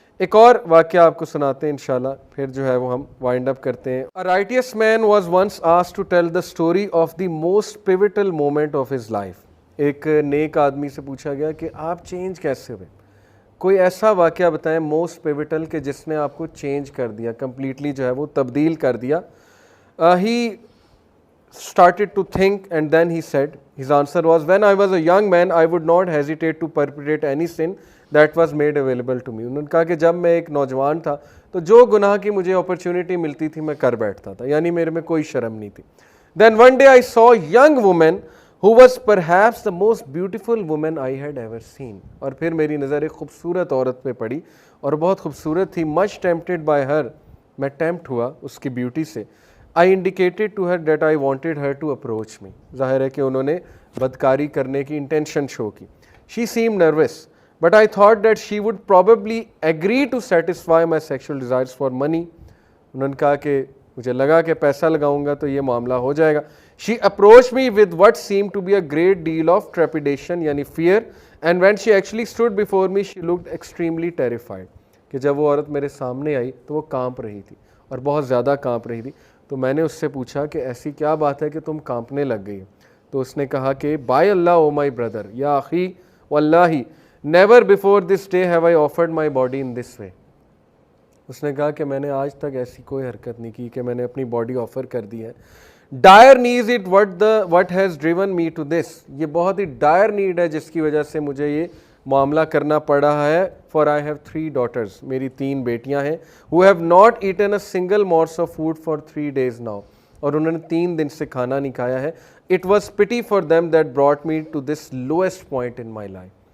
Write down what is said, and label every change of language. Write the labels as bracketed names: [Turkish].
[Urdu] ایک اور واقعہ آپ کو سناتے ہیں انشاءاللہ، پھر جو ہے وہ ہم وائنڈ اپ کرتے ہیں. [English] A righteous man was once asked to tell the story of the most pivotal moment of his life. [Urdu] ایک نیک آدمی سے پوچھا گیا کہ آپ چینج کیسے ہوئے، کوئی ایسا واقعہ بتائیں موسٹ پیوٹل کہ جس نے آپ کو چینج کر دیا، کمپلیٹلی جو ہے وہ تبدیل کر دیا. [English] He started to think and then he said, his answer was, when I was a young man I would not hesitate to perpetrate any sin that was made available to me. [Urdu] انہوں نے کہا کہ جب میں ایک نوجوان تھا تو جو گناہ کی مجھے اپرچونٹی ملتی تھی میں کر بیٹھتا تھا، یعنی میرے میں کوئی شرم نہیں تھی. [English] Then one day I saw a young woman who was perhaps the most beautiful woman I had ever seen. [Urdu] اور پھر میری نظر ایک خوبصورت عورت پہ پڑی اور بہت خوبصورت تھی. [English] Much tempted by her, [Urdu] میں ٹیمپٹ ہوا اس کی بیوٹی سے. [English] I indicated to her that I wanted her to approach me. [Urdu] ظاہر ہے کہ انہوں نے بدکاری کرنے کی انٹینشن شو کی. [English] She seemed nervous, but I thought that she would probably agree to satisfy my sexual desires for money. [Urdu] انہوں نے کہا کہ مجھے لگا کہ پیسہ لگاؤں گا تو یہ معاملہ ہو جائے گا. [English] She approached me with what seemed to be a great deal of trepidation, یعنی fear, and when she actually stood before me she looked extremely terrified. [Urdu] کہ جب وہ عورت میرے سامنے آئی تو وہ کانپ رہی تھی اور بہت زیادہ کانپ رہی تھی. تو میں نے اس سے پوچھا کہ ایسی کیا بات ہے کہ تم کانپنے لگ گئی؟ تو اس نے کہا کہ [English] By Allah oh my brother, یا اخی واللہ never before this day have I offered my body in this way. [Urdu] اس نے کہا کہ میں نے آج تک ایسی کوئی حرکت نہیں کی کہ میں نے اپنی باڈی آفر کر دی ہے. [English] dire needs it what has driven me to this, [Urdu] یہ بہت ہی ڈائر نیڈ ہے جس کی وجہ سے مجھے یہ معاملہ کرنا پڑ رہا ہے. [English] for I have 3 daughters، [Urdu] میری 3 بیٹیاں ہیں. [English] who have not eaten a single morsel of food for 3 days now، [Urdu] اور انہوں نے 3 دن سے کھانا نہیں کھایا ہے. [English] it was pity for them that brought me to this lowest point in my life.